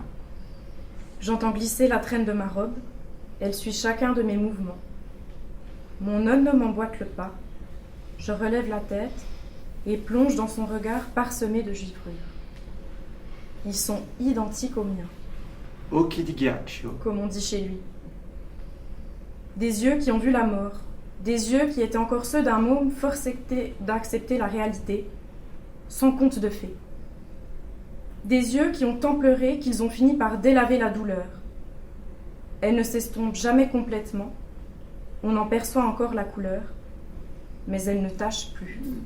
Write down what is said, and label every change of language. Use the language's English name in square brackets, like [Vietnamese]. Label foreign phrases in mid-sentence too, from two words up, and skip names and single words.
[French] J'entends glisser la traîne de ma robe, elle suit chacun de mes mouvements. Mon œil m'emboîte le pas, je relève la tête et plonge dans son regard parsemé de givrures. Ils sont identiques aux miens. [Italian] Oh, che di ghiaccio. [French] Comme on dit chez lui. Des yeux qui ont vu la mort, des yeux qui étaient encore ceux d'un môme forcé d'accepter la réalité, sans compte de fait. Des yeux qui ont tant pleuré qu'ils ont fini par délaver la douleur. Elle ne s'estompe jamais complètement, on en perçoit encore la couleur, mais elle ne tache plus.